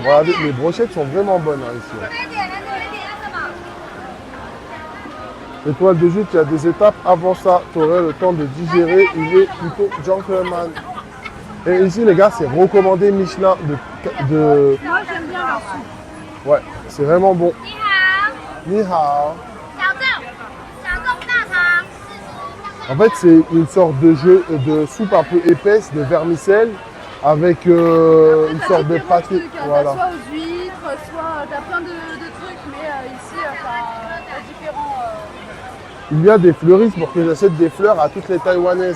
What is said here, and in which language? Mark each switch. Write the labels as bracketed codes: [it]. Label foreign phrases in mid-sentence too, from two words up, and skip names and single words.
[fr] Regardez, les brochettes sont vraiment bonnes hein, ici. Étoile de jute, il y a des étapes. Avant ça, tu aurais le temps de digérer. Il est plutôt gentleman. Et ici, les gars, c'est recommandé Michelin de... Moi j'aime bien leur soupe. Ouais, c'est vraiment bon. [zh] 你好，你好. 小众大肠， [fr] En fait, c'est une sorte de jeu de soupe un peu épaisse, de vermicelle, avec une T'as sorte de différents pâté. trucs, hein. Voilà. T'as soit aux huîtres, soit t'as plein de trucs, mais ici, t'as différents. Il y a des fleuristes pour que j'achète des fleurs à toutes les Taïwanaises.